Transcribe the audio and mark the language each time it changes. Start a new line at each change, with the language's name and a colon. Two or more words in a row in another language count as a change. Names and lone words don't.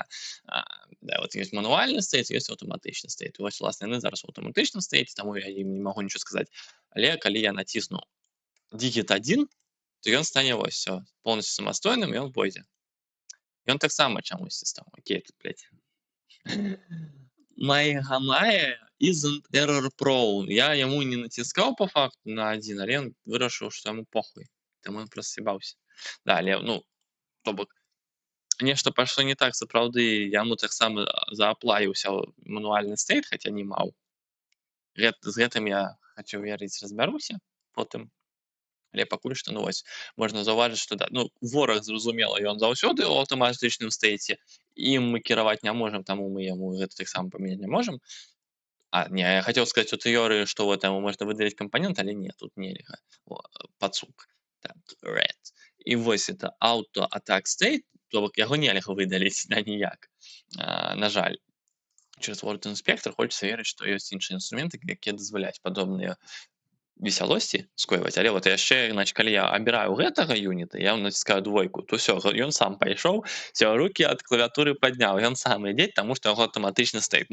Belarusian: Да, вот ёсць мануальны стейт, ёсць аўтаматычны стейт. Вось, уласна, яны зараз у аўтаматычным стейце, таму я ім не магу нічого сказаць. Але калі я націсну digit 1, то ён стане вось,
Russian: всё, полностью
Belarusian: самастойным, і ён пойдзе. Ён таксама чамусьці стаў. Окей, тут, блядь.
English: My Gamaya isn't error prone.
Belarusian: Я яму не націскаў
Russian: по факту
Belarusian: на 1, але ён вырашыў, што яму похуй. Таму ён просто с'ебаўся. Да, але, ну, то бок, нешта пайшло не так, сапраўды, яму таксама зааплаіўся мануальны стейт, хаця не маў. З гэтым я хачу верыць, разбяруся потым. Але пакуль што, ну, вось, можна заўважыць, што да, ну, вораг, зразумела, ён заўсёды ў аўтаматычным стейце, ім мы кіраваць не можам, таму мы яму гэта таксама памяняць не можам. Не, я хацеў сказаць у тэорыі, што вот яму можна выдаліць кампанент, але не, тут нельга. Пацук. Так, red. І вось это
English: auto attack state,
Belarusian: то бок яго нельга выдаліць, да, ніяк. На жаль. Через Word Inspector хочацца верыць, што ёсць іншыя інструменты, якія дазваляюць падобныя весялосці скойваць, але вот яшчэ значит калі я абіраю гэтага юніта, я націскаю двойку, то ўсё, ён сам пайшоў, все рукі ад клавіатуры падняў, ён сам ідзе, таму што яго аўтаматычна стаіць.